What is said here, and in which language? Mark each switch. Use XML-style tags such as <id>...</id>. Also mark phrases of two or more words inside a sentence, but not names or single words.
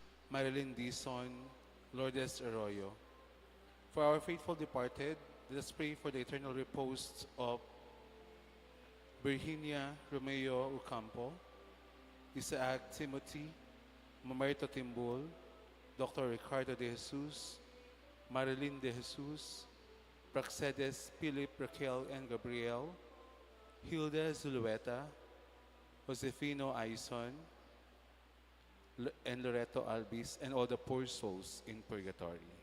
<en>Marilyn Dison, Lourdes Arroyo. For our faithful departed, let us pray for the eternal repose of Virginia Romeo Ocampo, Isaac Timothy, Mamerto Timbul, Dr. Ricardo de Jesus, Marilyn de Jesus, Praxedes Philip Raquel and Gabriel, Hilda Zulueta, Josefino Aison, and Loreto Albis, and all the poor souls in purgatory.</en>